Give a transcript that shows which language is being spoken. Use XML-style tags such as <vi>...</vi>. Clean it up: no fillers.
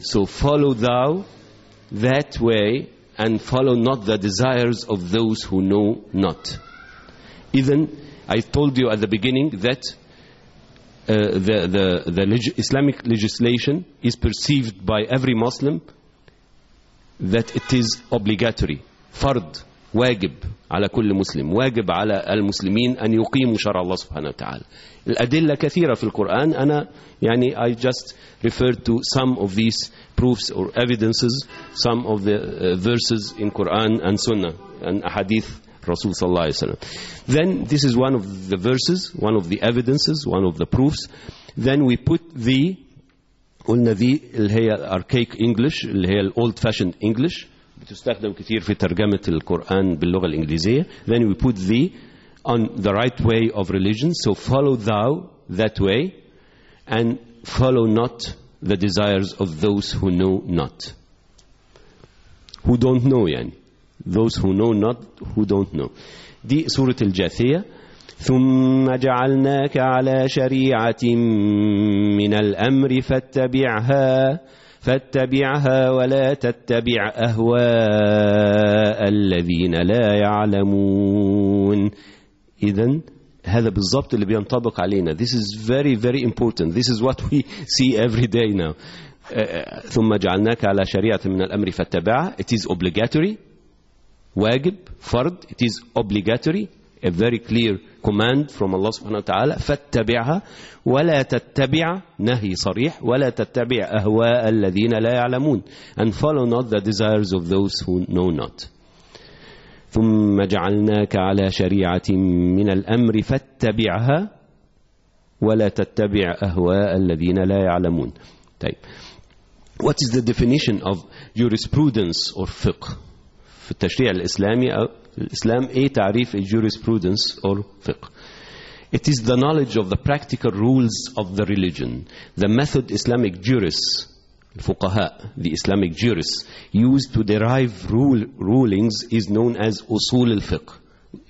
<en>So follow thou that way and follow not the desires of those who know not. Even I told you at the beginning that Islamic legislation is perceived by every Muslim that it is obligatory.</en> <ar>فرض واجب على كل مسلم, واجب على المسلمين أن يقيموا شرع الله سبحانه وتعالى. الأدلة كثيرة في القرآن, أنا يعني</ar> <en>I just referred to some of these proofs or evidences, some of the verses in Quran and Sunnah and Ahadith Rasul</en> <ar>صلى الله عليه وسلم.</ar> <en>Then this is one of the verses, one of the evidences, one of the proofs. Then we put the,</en> <ar>قلنا the اللي هي archaic English, اللي هي</ar> <en>old fashioned English,</en> <ar>تستخدم كثير في ترجمة القرآن باللغة الإنجليزية.</ar> <en>Then we put thee on the right way of religion. So follow thou that way and follow not the desires of those who know not. Who don't know يعني. Those who know not, who don't know.</en> <ar>دي سورة الجاثية. ثم جعلناك على شريعة من الأمر فاتبعها فاتبعها ولا تتبع أهواء الذين لا يعلمون. إذن هذا بالضبط اللي بينطبق علينا.</ar> <en>This is very very important. This is what we see every day now.</en> <ar>ثم جعلناك على شريعة من الأمر فاتبعها.</ar> <en>It is obligatory.</en> <ar>واجب. فرض.</ar> <en>It is obligatory. A very clear command from Allah</en> <ar>سبحانه وتعالى. فاتبعها ولا تتبع, نهي صريح, ولا تتبع أهواء الذين لا يعلمون.</ar> <en>And follow not the desires of those who know not.</en> <ar>ثم جعلناك على شريعة من الأمر فاتبعها ولا تتبع أهواء الذين لا يعلمون. طيب.</ar> <en>What is the definition of jurisprudence or fiqh</en> <ar>في التشريع الإسلامي أو الإسلام؟ إيه تعريف</ar> <en>jurisprudence or fiqh؟ It is the knowledge of the practical rules of the religion. The method Islamic jurists, الفقهاء, the Islamic jurists used to derive rulings is known as أصول الفقه.</en>